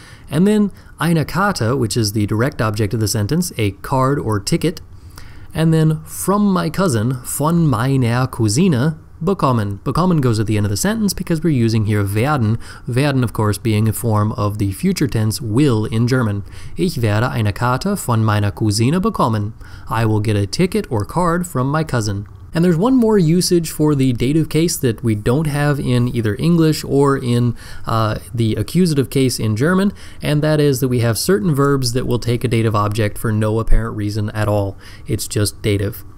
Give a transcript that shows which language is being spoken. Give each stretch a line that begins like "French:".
English: And then
German: eine Karte,
English: which is the direct object of the sentence, a card or ticket. And then from my cousin,
German: von meiner Cousine, bekommen.
English: Bekommen goes at the end of the sentence because we're using here werden. Werden, of course, being a form of the future tense will in German.
German: Ich werde eine Karte von meiner Cousine bekommen.
English: I will get a ticket or card from my cousin. And there's one more usage for the dative case that we don't have in either English or in the accusative case in German, and that is that we have certain verbs that will take a dative object for no apparent reason at all. It's just dative.